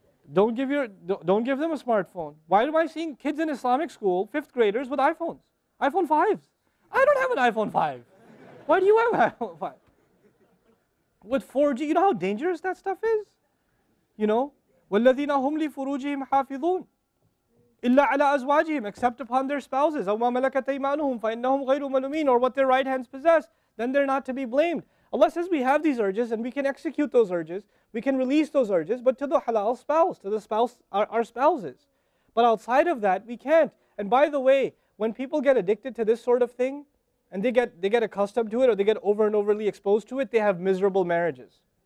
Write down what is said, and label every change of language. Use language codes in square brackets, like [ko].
[en] Don't give them a smartphone. Why am I seeing kids in Islamic school, 5th graders, with iPhones? iPhone 5s. I don't have an iPhone 5. Why do you have an iPhone 5? With 4G, you know how dangerous that stuff is? You know? [ar] وَالَّذِينَ هُمْ لِفُرُوجِهِمْ حَافِظُونَ إِلَّا عَلَىٰ أَزْوَاجِهِمْ [en] except upon their spouses. [ar] أَوْ مَا مَلَكَتْ أَيْمَانُهُمْ فَإِنَّهُمْ غَيْرُ مَلُومِينَ [en] or what their right hands possess, then they're not to be blamed. Allah says we have these urges and we can execute those urges. We can release those urges, but to the halal spouse, to the spouse, our spouses. But outside of that, we can't. And by the way, when people get addicted to this sort of thing, and they get accustomed to it, or they get over and overly exposed to it, they have miserable marriages.